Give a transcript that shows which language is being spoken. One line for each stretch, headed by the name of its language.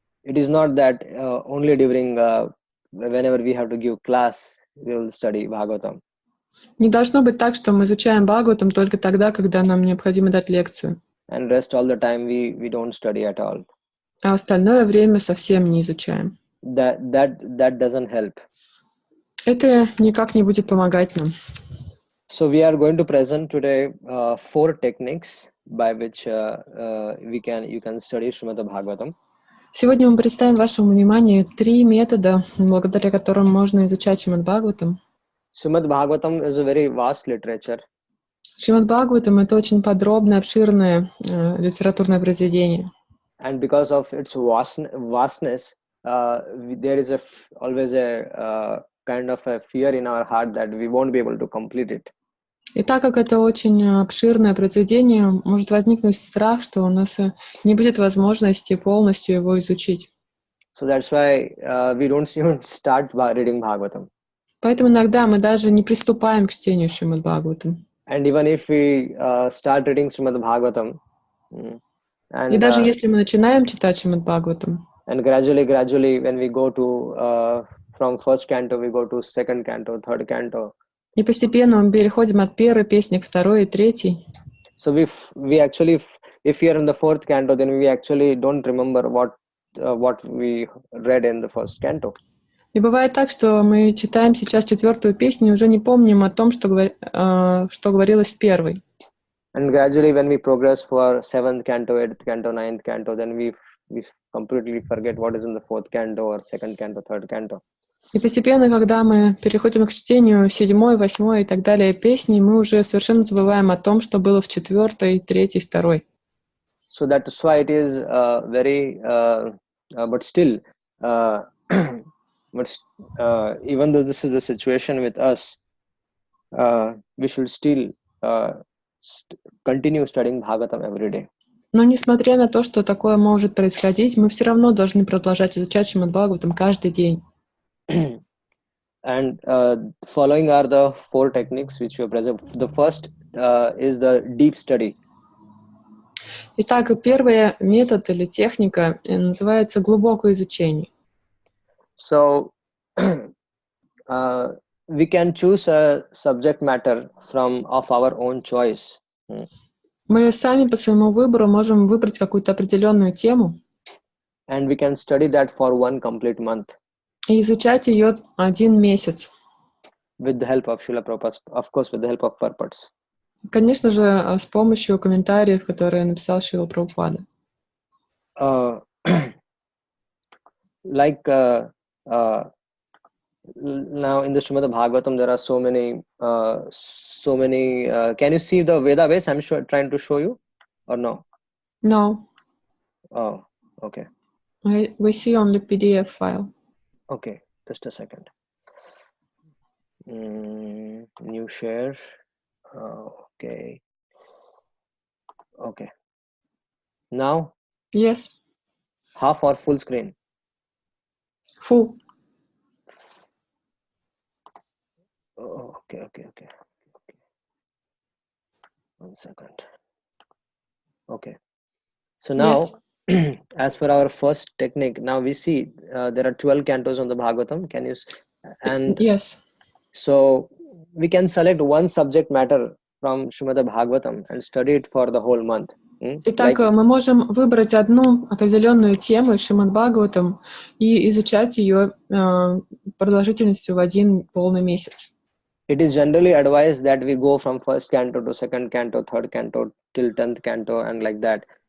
English: It is not that only during whenever we have to give class we will study Bhagavatam.
Russian: Не должно быть так, что мы изучаем Бхагаватам только тогда, когда нам необходимо дать лекцию.
English: And rest all the time we don't study at all.
Russian: А остальное время совсем не изучаем.
English: That doesn't help.
Russian: Это никак не будет помогать нам.
English: So we are going to present today 4 techniques by which you can study Srimad Bhagavatam.
Russian: Сегодня мы представим вашему вниманию 3 метода, благодаря которым можно изучать Шримад Бхагаватам.
English: Srimad Bhagavatam is a very vast literature.
Russian: Шримад Бхагаватам — это очень подробное, обширное литературное произведение.
English: And because of its vastness, there is always a kind of a fear in our heart that we won't be able to complete it.
Russian: И так как это очень обширное произведение, может возникнуть страх, что у нас не будет возможности полностью его изучить.
English: So that's why we don't even start reading Bhagavatam.
Russian: Поэтому иногда мы даже не приступаем к чтению Шримад Бхагаватам.
English: And even if we start reading Srimad Bhagavatam,
Russian: И даже если мы начинаем читать Шримад Бхагаватам,
English: and gradually when we go to from first canto we go to second canto, third canto.
Russian: И постепенно мы переходим от первой песни к второй и третьей.
English: So we actually, if we are in the fourth canto, then we actually don't remember what we read in the first canto.
Russian: И бывает так, что мы читаем сейчас 4-ю песню и уже не помним о том, что говорилось в первой.
English: And gradually when we progress for 7th canto, 8th canto, 9th canto, then we completely forget what is in the 4th canto or 2nd canto, 3rd canto.
Russian: И постепенно, когда мы переходим к чтению 7-й, 8-й и так далее песни, мы уже совершенно забываем о том, что было в 4-й, 3-й, 2-й.
English: So that's why it is very, but still, even though this is the situation with us, we should still continue studying Bhagavatam every day.
Russian: Но несмотря на то, что такое может происходить, мы все равно должны продолжать изучать Шримад Бхагаватам каждый день.
English: And following are the 4 techniques which we present. The first is the deep study.
Russian: Итак, первый метод или техника называется глубокое изучение.
English: So we can choose a subject matter of our own choice.
Russian: Мы сами по своему выбору можем выбрать какую-то определенную тему.
English: And we can study that for 1 complete month.
Russian: И изучать ее 1 месяц.
English: With the help of Srila Prabhupada, of course, with the help of purports.
Russian: Конечно же, с помощью комментариев, которые написал Шрила Прабхупада.
English: Like now in the Srimad Bhagavatam, there are so many. Can you see the Veda base? I'm trying to show you, or no? No. Oh, okay. We see only PDF file. Okay, just a second. New share. Okay. Okay. Now? Yes. Half or full screen? Full. Oh, okay. 1 second. Okay. So now, yes. As per our first technique, now we see there are 12 cantos on the Bhagavatam. Can you? And yes. So we can select one subject matter from Srimad Bhagavatam and study it for the whole month.
Russian: Итак, мы можем выбрать одну определенную тему из Шримад Бхагаватам и изучать ее продолжительностью в 1 полный месяц.
English: It is generally advised that we go from first canto to second canto, third canto till 10th canto and like that.